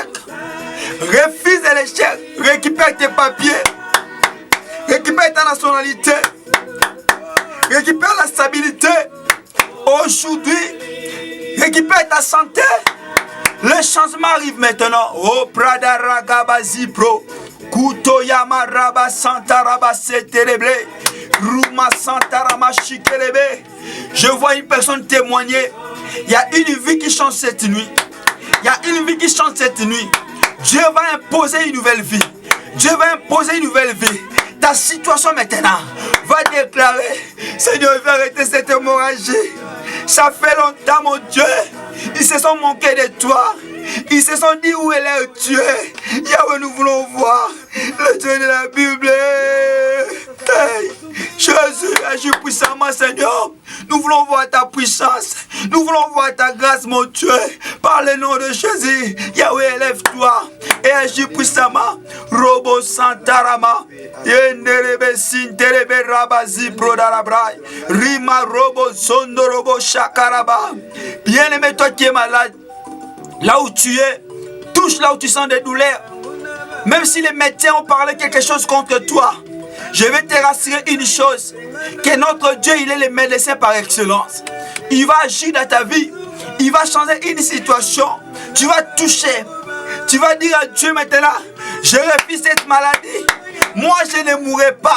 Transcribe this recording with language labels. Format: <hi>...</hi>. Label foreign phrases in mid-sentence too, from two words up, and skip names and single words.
<fr>Refuse l'échec. Récupère tes papiers. Récupère ta nationalité. Récupère la stabilité. Aujourd'hui, récupère ta santé. Le changement arrive maintenant. Oh, Prada Ragabazi Pro. Kutoyama Raba Santa Raba Setereble. Ruma Santa Rama Shikelebe. Je vois une personne témoigner. Il y a une vie qui change cette nuit. Il y a une vie qui change cette nuit. Dieu va imposer une nouvelle vie. Dieu va imposer une nouvelle vie. Ta situation maintenant va déclarer, Seigneur, je vais arrêter cette hémorragie. Ça fait longtemps, mon Dieu. Ils se sont moqués de toi. Ils se sont dit où elle est tuée. Yahweh, nous voulons voir le Dieu de la Bible. Hey, Jésus, agis puissamment, Seigneur. Nous voulons voir ta puissance. Nous voulons voir ta grâce, mon Dieu. Par le nom de Jésus, Yahweh, élève-toi et agis puissamment. Robo Santarama. Yenderebe Sinterebe Rabazi Prodarabrai. Rima Robo Sondo Robo Shakaraba. Bien-aimé, toi qui es malade, là où tu es, touche là où tu sens des douleurs. Même si les médecins ont parlé quelque chose contre toi, je vais te rassurer une chose, que notre Dieu, il est le médecin par excellence. Il va agir dans ta vie, il va changer une situation, tu vas toucher, tu vas dire à Dieu maintenant, je refuse cette maladie, moi je ne mourrai pas.</fr>